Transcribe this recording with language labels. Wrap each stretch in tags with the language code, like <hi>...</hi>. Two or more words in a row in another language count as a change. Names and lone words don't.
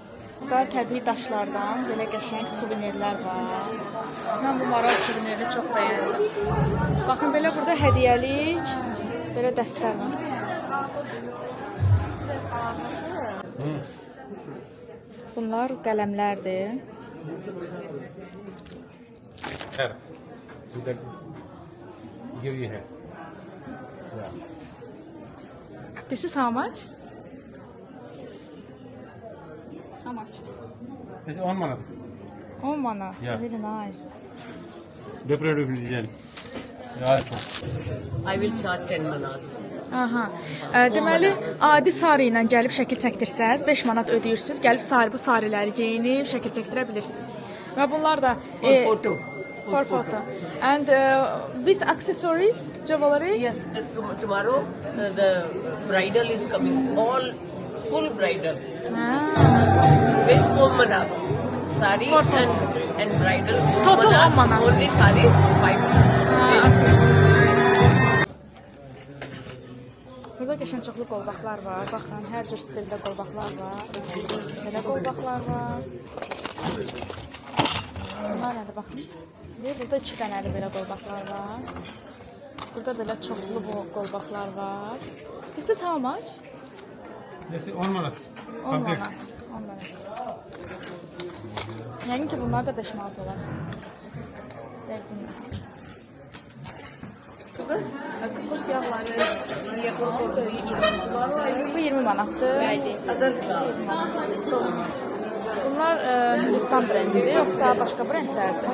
<az>Burada təbii daşlardan belə qəşəng suvenirlər var. Mən bu maral suvenirini çox bəyəndim. Baxın, belə burada hədiyyəlik belə dəstlər var. Bunlar qələmlərdir.</az> <en>Here. That give you here. Yeah. This is how much? How much? It's 1 manat. 10 manat. Yeah. Very nice. Different design. Yeah. I will charge 10 manat. Aha.</en> <az>Deməli, adi sarı ilə gəlib şəkil çəkdirsəz, 5 manat ödəyirsiniz. Gəlib bu sarıları geyinib şəkil çəkdirə bilirsiniz. Və bunlar da</az> <en>Photo. for photo. And these accessories, jewelry? Yes, tomorrow the bridal is coming. All full bridal. With 10 manat. Sari For photo. and bridal. Total 10 manat. Only sari 5 manat.</en> <az>Burada qəşəng çoxlu qolbaqlar var. Baxın, hər cür stildə qolbaqlar var. Belə qolbaqlar var. Bunlar nədir, baxın. Burada 2 dənəli belə qolbaqlar var. Burada belə çoxlu bu qolbaqlar var.</az> <en>This is how much? This is 10 manat. 10 manat. 10 manat.</en> <az>Yəni ki, bunlar da 5 manat olar. Dəqiqdir. Kokos yağları, çiğ qoyulur. Bu 20 manatdır. Bunlar Hindistan brendidir, yoxsa başqa brendlərdir?</az>